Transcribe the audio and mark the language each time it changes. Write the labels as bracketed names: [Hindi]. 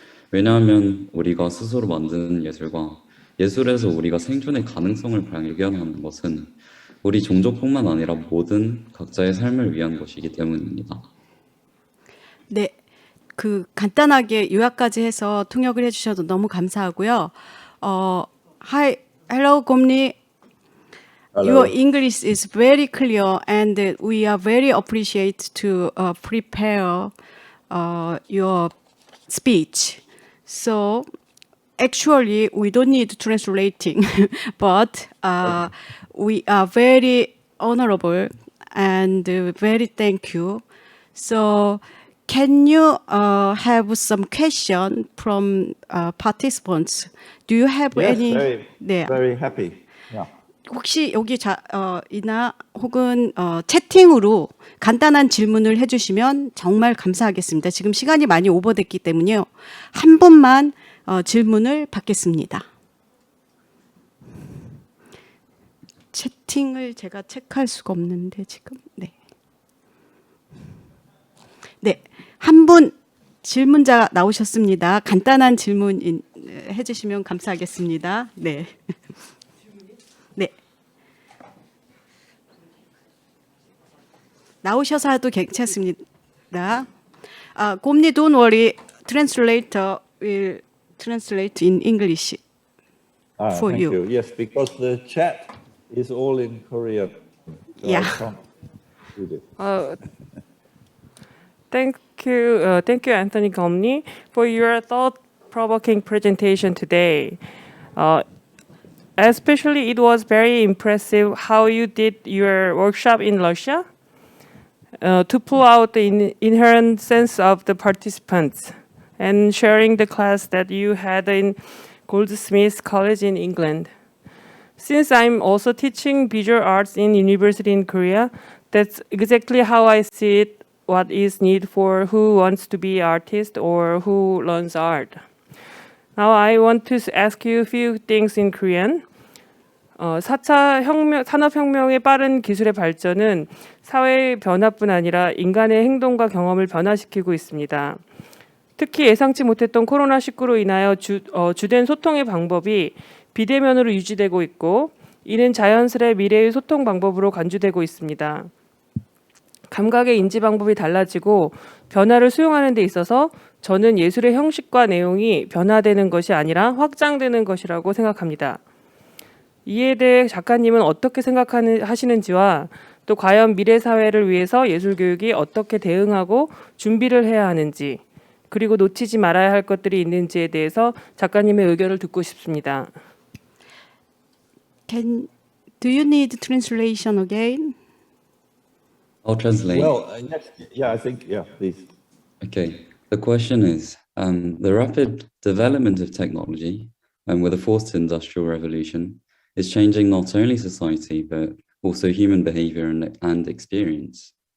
[Korean] 왜냐하면 우리가 스스로 만드는 예술과 예술에서 우리가 생존의 가능성을 발견하는 것은 우리 종족뿐만 아니라 모든 각자의 삶을 위한 것이기 때문입니다. 네, 그 간단하게 요약까지 해서 통역을 해주셔서 너무 감사하고요. [English] Hi, hello, 곰니. Your English is very clear, and we are very appreciate to prepare your speech. So actually, we don't need translating, but we are very honorable and very thank you. So can you have some question from participants? Do you have Yes, any? very, [Korean] 네. [English] very happy. Yeah. [Korean] 혹시 여기 이나 혹은 채팅으로 간단한 질문을 해주시면 정말 감사하겠습니다. 지금 시간이 많이 오버됐기 때문에요. 한 분만 질문을 받겠습니다. 채팅을 제가 체크할 수가 없는데 지금 네, 네, 한 분 질문자 나오셨습니다. 간단한 질문 해주시면 감사하겠습니다. 네. 네. 나오셔서 해도 괜찮습니다. [English] 곰니, don't worry. Translator will translate in English for Thank you. you. Yes, because the chat is all in Korean. So Yeah. I can't do this. Thank you, Anthony Gomni, for your thought-provoking presentation today. Especially, it was very impressive how you did your workshop in Russia to pull out the inherent sense of the participants and sharing the class that you had in Goldsmiths College in England. Since I'm also teaching visual arts in university in Korea, that's exactly how I see it, what is need for who wants to be artist or who learns art. Now I want to ask you a few things in Korean. [Korean] 4차 산업혁명의 빠른 기술의 발전은 사회의 변화뿐 아니라 인간의 행동과 경험을 변화시키고 있습니다. 특히 예상치 못했던 코로나19로 인하여 주된 소통의 방법이 비대면으로 유지되고 있고, 이는 자연스레 미래의 소통 방법으로 간주되고 있습니다. 감각의 인지 방법이 달라지고 변화를 수용하는 데 있어서 저는 예술의 형식과 내용이 변화되는 것이 아니라 확장되는 것이라고 생각합니다. 이에 대해 작가님은 어떻게 생각하시는지와 또 과연 미래 사회를 위해서 예술 교육이 어떻게 대응하고 준비를 해야 하는지, 그리고 놓치지 말아야 할 것들이 있는지에 대해서 작가님의 의견을 듣고 싶습니다. [English] Do you need translation again? I'll translate. Well, yes, yeah, I think, yeah, please. Okay, the question is the rapid development of technology with a forced industrial revolution is changing not only society but also human behavior and experience.